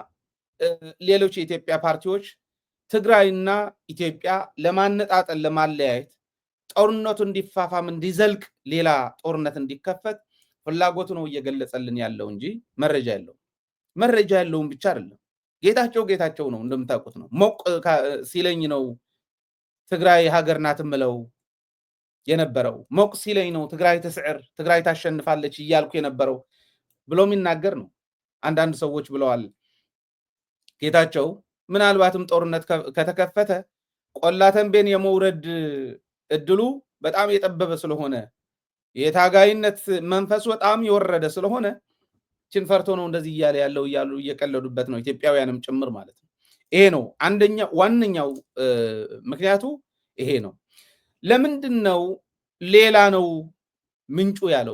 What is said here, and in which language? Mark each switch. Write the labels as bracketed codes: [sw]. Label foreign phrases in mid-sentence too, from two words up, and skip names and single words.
[am] ሌሎች የኢትዮጵያ ፓርቲዎች ትግራይና ኢትዮጵያ ለማነጣጠል ለማለያየት ጦርነቱ እንዲፋፋም እንዲዘልቅ ሌላ ጦርነት እንዲከፈት ፍላጎቱ ነው እየገለጸልን ያለው እንጂ መረጃ የለውም። መረጃ ያለውም ብቻ አይደለም። ጌታቸው ነው እንደምታውቁት ነው። ሞቅ ሲለኝ ነው ትግራይ ሀገር ናት ምለው የነበረው። ሞቅ ሲለኝ ነው [ti] ትግራይ ትስዕር፣ [am] ትግራይ ታሸንፋለች እያልኩ የነበረው ብሎ የሚናገር ነው። አንዳንድ ሰዎች ብለዋል ጌታቸው ምናልባትም ጦርነት ከተከፈተ ቆላተንቤን የመውረድ እድሉ በጣም የጠበበ ስለሆነ የታጋይነት መንፈስ በጣም የወረደ ስለሆነ ችንፈርቶ ነው እንደዚህ እያለ ያለው እያሉ እየቀለዱበት ነው፣ ኢትዮጵያውያንም ጭምር ማለት ነው። ይሄ ነው ዋነኛው ምክንያቱ ይሄ ነው። ለምንድን ነው ሌላ ነው ምንጩ ያለው?